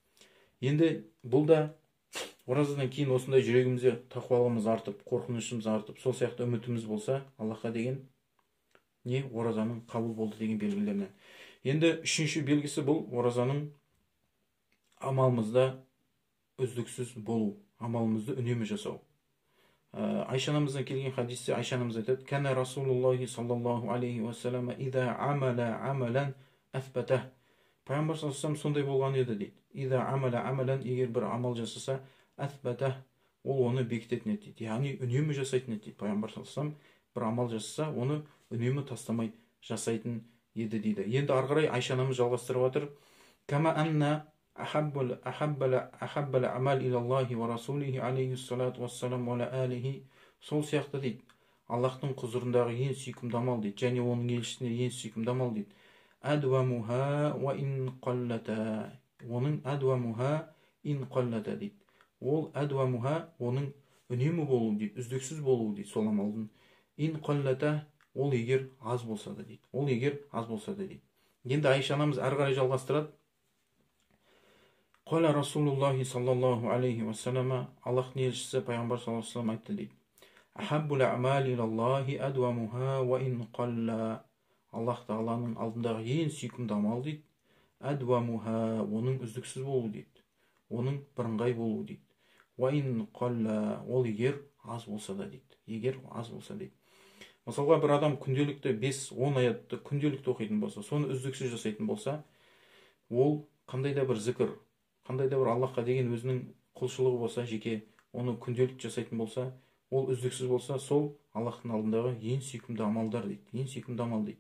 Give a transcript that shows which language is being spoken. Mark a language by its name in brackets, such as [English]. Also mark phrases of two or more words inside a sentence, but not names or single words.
[Kazakh] Енді бұл да оразадан кейін осындай жүрегімізде тақуалығымыз артып, қорқынышымыз артып, сол сияқты үмітіміз болса, Аллахқа деген оразаның қабыл болды деген белгілерінен. Енді үшінші белгісі бұл оразаның амалымызда үздіксіз болу, амалымызды үнемі жасау. Айша анамыздан келген хадисте Айша анамыз айтады: [Arabic] «كان رسول الله صلى الله عليه وسلم إذا عمل عملا أثبته». [Kazakh] Пайғамбар [Arabic] صلى الله عليه [Kazakh] сондай болған еді дейді. [Arabic] إذا عمل عملا, [Kazakh] егер бір амал жасаса, афбатах, ол оны бекітетін еді дейді. Яғни үнемі жасайтын еді дейді. Пайғамбар [Arabic] صلى الله عليه [Kazakh] бір амал жасаса, оны үнемі тастамай жасайтын еді дейді. Енді ары қарай Айша анамыз жалғастырып жатыр: [Arabic] «كما أن أحب العمل إلى الله ورسوله عليه الصلاة والسلام وآله. [Kazakh] Сол сияқты дейді, Аллахтың құзырындағы ең сүйкімді амал дейді, және оның елшісіне ең сүйкімді амал дейді. [Arabic] أدومها وإن قلت. [Kazakh] Оның [Arabic] أدومها إن قلت [Kazakh] дейді. Ол адуамуха, оның үнемі болу дейді, үздіксіз болу дейді сол амалдың. [Arabic] إن قلت, [Kazakh] ол егер аз болса да дейді. Ол егер аз болса да дейді. Енді Айша анамыз әрі қарай жалғастырады. [Arabic] قال رسول الله صلى الله عليه وسلم, [Kazakh] Аллахтың елшісі пайғамбар [Arabic] صلى الله عليه وسلم [Kazakh] айтты дейді. [Arabic] أحب الأعمال إلى الله أدومها وإن قل. [Kazakh] Аллах тағаланың алдындағы ең сүйкімді амал дейді, адуамуха, оның үздіксіз болу дейді, оның бірыңғай болу дейді. [Arabic] وإن قل, ол егер аз болса да дейді. [Kazakh] Егер аз болса дейді. Мысалға бір адам күнделікті 5-10 аятты күнделікті оқитын болса, соны үздіксіз жасайтын болса, ол қандай да бір зікір, қандай да бір Аллахқа деген өзінің құлшылығы болса, жеке оны күнделікті жасайтын болса, ол үздіксіз болса, сол Аллахтың алдындағы ең сүйкімді амалдар дейді, ең сүйкімді амал дейді.